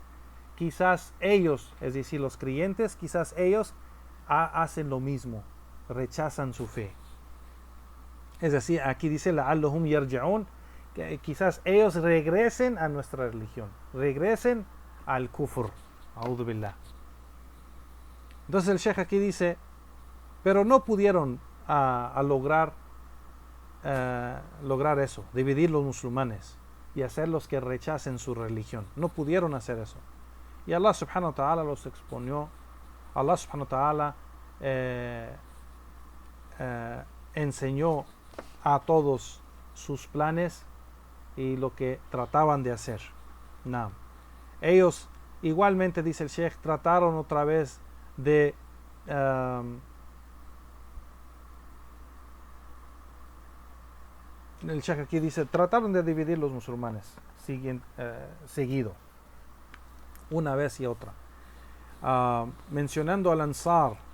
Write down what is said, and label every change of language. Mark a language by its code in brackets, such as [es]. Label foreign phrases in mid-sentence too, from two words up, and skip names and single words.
[es] Quizás ellos, es decir, los creyentes, quizás ellos hacen lo mismo. rechazan su fe. Es decir, aquí dice [ar] لعلهم يرجعون, [es] que quizás ellos regresen a nuestra religión, regresen al kufr. [ar] أعوذ بالله. [es] Entonces el Sheikh aquí dice, pero no pudieron lograr eso, dividir los musulmanes y hacerlos que rechacen su religión. No pudieron hacer eso. Y Allah [ar] سبحانه وتعالى [es] los exponió. Allah [ar] سبحانه وتعالى [es] enseñó a todos sus planes y lo que trataban de hacer. No. Ellos igualmente, dice el Sheikh, trataron otra vez de el Sheikh aquí dice, trataron de dividir los musulmanes seguido, una vez y otra, mencionando al Ansar,